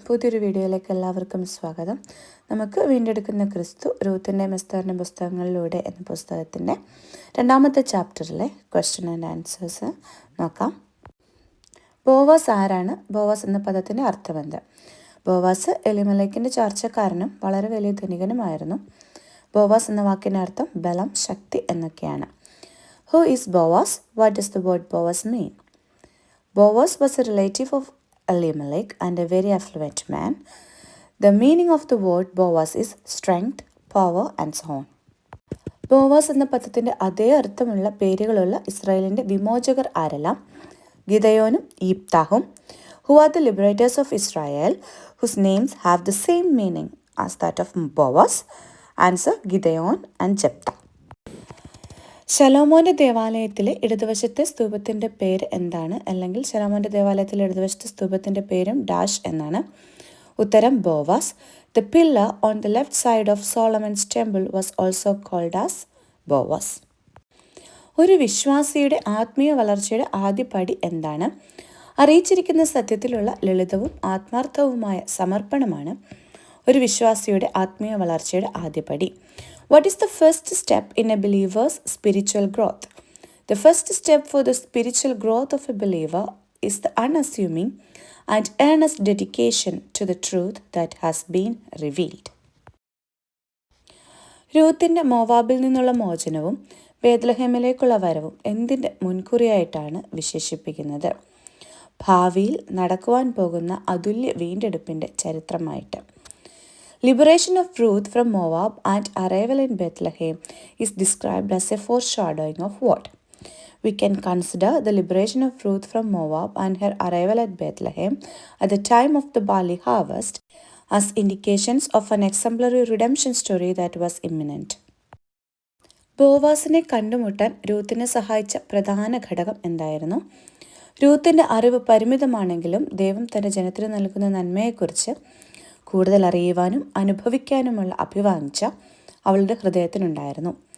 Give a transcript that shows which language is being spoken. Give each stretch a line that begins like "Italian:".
Malayalam: പുതിയൊരു വീഡിയോയിലേക്ക് എല്ലാവർക്കും സ്വാഗതം. നമുക്ക് വീണ്ടെടുക്കുന്ന ക്രിസ്തു റൂത്തിൻ്റെയും എസ്തറിൻ്റെയും പുസ്തകങ്ങളിലൂടെ എന്ന പുസ്തകത്തിൻ്റെ 2ാമത്തെ ചാപ്റ്ററിലെ
English: question and answers
Malayalam: നോക്കാം. ബോവാസ് ആരാണ്? ബോവാസ് എന്ന പദത്തിൻ്റെ അർത്ഥമെന്ത്? ബോവാസ് എലിമലേക്കിൻ്റെ ചാർച്ചക്കാരനും വളരെ വലിയ ധനികനുമായിരുന്നു. ബോവാസ് എന്ന വാക്കിൻ്റെ അർത്ഥം ബലം, ശക്തി എന്നൊക്കെയാണ്.
English: Who is Boaz? What does the word Boaz mean? Boaz was a relative of Elimelech and a very affluent man. The meaning of the word Boaz is strength, power and so on.
Malayalam: Boaz എന്ന പദത്തിൻ്റെ അതേ അർത്ഥമുള്ള പേരുകളുള്ള ഇസ്രായേലിൻ്റെ വിമോചകർ ആരെല്ലാം? ഗിദയോനും യിപ്താഹും.
English: Who are the liberators of Israel whose names have the same meaning as that of Boaz? Answer: Gideon and Jephthah.
Malayalam: ശലോമോൻ്റെ ദേവാലയത്തിലെ ഇടതുവശത്തെ സ്തൂപത്തിൻ്റെ പേര് എന്താണ്? അല്ലെങ്കിൽ ശലോമോൻ്റെ ദേവാലയത്തിലെ ഇടതുവശത്തെ സ്തൂപത്തിൻ്റെ പേരും ഡാഷ് എന്നാണ്. ഉത്തരം: Boaz.
English: The pillar on the left side of Solomon's temple was also called as Boaz.
Malayalam: ഒരു വിശ്വാസിയുടെ ആത്മീയ വളർച്ചയുടെ ആദ്യ പടി എന്താണ്? അറിയിച്ചിരിക്കുന്ന സത്യത്തിലുള്ള ലളിതവും ആത്മാർത്ഥവുമായ സമർപ്പണമാണ് ഒരു വിശ്വാസിയുടെ ആത്മീയ വളർച്ചയുടെ ആദ്യപടി.
English: What is the first step in a believer's spiritual growth? The first step for the spiritual growth of a believer is the unassuming and earnest dedication to the truth that has been revealed.
Malayalam: രൂത്തിൻ്റെ മോവാബിൽ നിന്നുള്ള മോചനവും ബേത്ലഹേമിലേക്കുള്ള വരവും എന്തിൻ്റെ മുൻകുറിയായിട്ടാണ് വിശേഷിപ്പിക്കുന്നത്? ഭാവിയിൽ നടക്കുവാൻ പോകുന്ന അതുല്യ വീണ്ടെടുപ്പിൻ്റെ ചരിത്രമായിട്ട്.
English: Liberation of Ruth from Moab and arrival in Bethlehem is described as a foreshadowing of what? We can consider the liberation of Ruth from Moab and her arrival at Bethlehem at the time of the barley harvest as indications of an exemplary redemption story that was imminent.
Malayalam: ബോവാസിനെ കണ്ടുമുട്ടാൻ രൂത്തിനെ സഹായിച്ച പ്രധാന ഘടകം എന്തായിരുന്നു? രൂത്തിൻ്റെ അറിവ് പരിമിതമാണെങ്കിലും ദൈവം തൻ്റെ ജനത്തിന് നൽകുന്ന നന്മയെക്കുറിച്ച് കൂടുതൽ അറിയുവാനും അനുഭവിക്കാനുമുള്ള അഭിവാഞ്ച അവളുടെ ഹൃദയത്തിനുണ്ടായിരുന്നു.